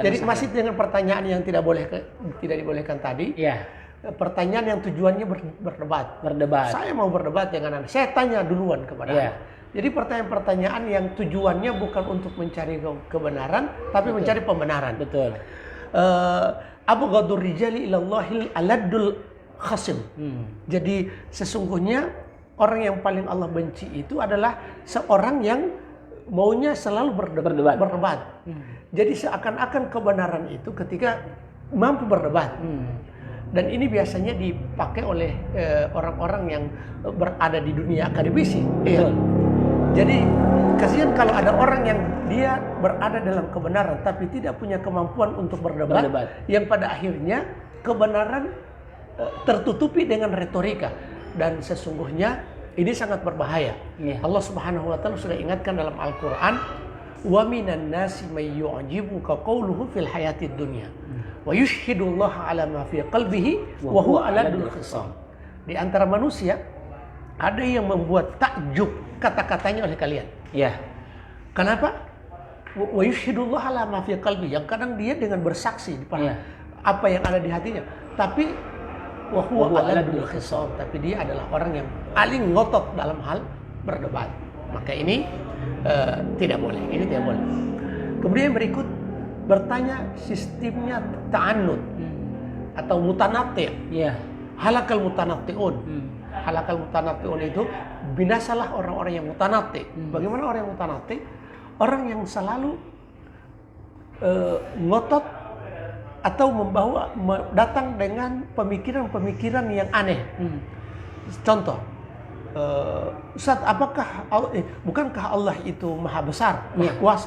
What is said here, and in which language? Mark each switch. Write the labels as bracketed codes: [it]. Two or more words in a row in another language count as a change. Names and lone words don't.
[id] Jadi masih dengan pertanyaan yang tidak dibolehkan tadi. pertanyaan yang tujuannya berdebat. Berdebat. Saya mau berdebat dengan Anda. Saya tanya duluan kepada Anda. Jadi pertanyaan-pertanyaan yang tujuannya bukan untuk mencari kebenaran, tapi mencari pembenaran. Betul. [ar] أبغض الرجال إلى الله الألد الخصم. [id] Jadi sesungguhnya orang yang paling Allah benci itu adalah seorang yang maunya selalu berdebat. Jadi seakan-akan kebenaran itu ketika mampu berdebat. Dan ini biasanya dipakai oleh orang-orang yang berada di dunia akademisi. Iya. Jadi kasihan kalau ada orang yang dia berada dalam kebenaran tapi tidak punya kemampuan untuk berdebat. Yang pada akhirnya kebenaran tertutupi dengan retorika, dan sesungguhnya ini sangat berbahaya. Allah Subhanahu wa taala sudah ingatkan dalam Al-Qur'an, [ar] ومن الناس من يعجبك قوله في الحياة الدنيا ويشهد الله على ما في قلبه وهو ألد الخصام. [id] Di antara manusia ada yang membuat takjub kata-katanya oleh kalian. Kenapa? [ar] ويشهد الله على ما في قلبه, [id] yang kadang dia dengan bersaksi apa yang ada di hatinya, tapi [ar] وهو ألد الخصام, [id] tapi dia adalah orang yang paling ngotot dalam hal berdebat. Maka ini tidak boleh. Ini tidak boleh. Kemudian berikut bertanya sistemnya ta'annud atau mutanati'. [ar] هلك المتنطعون. هلك المتنطعون [id] itu binasalah orang-orang yang mutanati'. Bagaimana orang yang mutanati'? Orang yang selalu ngotot atau datang dengan pemikiran-pemikiran yang aneh. Contoh, Ustaz, bukankah Allah itu maha besar, maha kuasa?